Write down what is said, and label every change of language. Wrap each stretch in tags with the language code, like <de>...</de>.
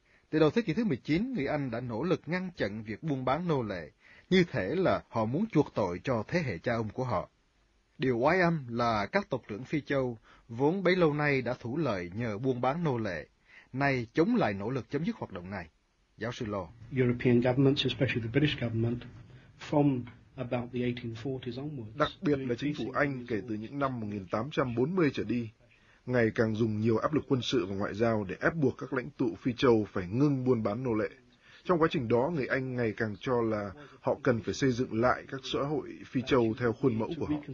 <vi>Từ đầu thế kỷ thứ 19, người Anh đã nỗ lực ngăn chặn việc buôn bán nô lệ, như thể là họ muốn chuộc tội cho thế hệ cha ông của họ. Điều oai âm là các tộc trưởng phi châu, vốn bấy lâu nay đã thủ lợi nhờ buôn bán nô lệ, nay chống lại nỗ lực chấm dứt hoạt động này. Giáo sư Law.</vi> <en>European governments, especially the British government, from about the 1840s onwards.</en> <vi>Đặc biệt là chính phủ Anh kể từ những năm 1840 trở đi, ngày càng dùng nhiều áp lực quân sự và ngoại giao để ép buộc các lãnh tụ phi châu phải ngưng buôn bán nô lệ. Trong quá trình đó, người Anh ngày càng cho là họ cần phải xây dựng lại các xã hội phi châu theo khuôn mẫu của họ.</vi>